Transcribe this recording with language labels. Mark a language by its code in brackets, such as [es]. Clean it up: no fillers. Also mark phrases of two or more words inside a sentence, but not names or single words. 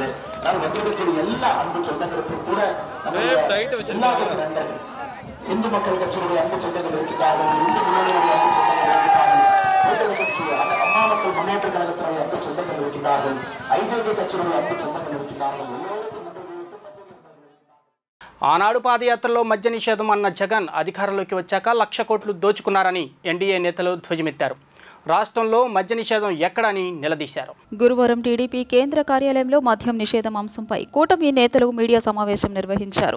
[ta] நான் வந்திருக்கக்கூடிய எல்லா அன்பு சொந்தங்களுக்கும் கூட இந்து மக்கள் கட்சியினுடைய அன்பு சொந்தங்கள் இருக்கிறார்கள், இந்து முன்னணியுடைய அன்பு சொந்தங்கள் இருக்கிறார்கள், அம்மா மக்கள் முன்னேற்ற கழகத்தினுடைய அன்பு சொந்தங்கள் இருக்கிறார்கள், ஐஜேபி கட்சியினுடைய அன்பு சொந்தங்கள் இருக்கிறார்கள். [te] ఆనాడు పాదయాత్రలో మద్య నిషేధం అన్న జగన్ అధికారంలోకి వచ్చాక 1,00,000 కోట్లు దోచుకున్నారని ఎన్డీఏ నేతలు ధ్వజమెత్తారు. రాష్ట్రంలో మద్య నిషేధం ఎక్కడని నిలదీశారు. గురువారం టీడీపీ కేంద్ర కార్యాలయంలో మద్యం నిషేధం అంశంపై కూటమి నేతలు మీడియా సమావేశం నిర్వహించారు.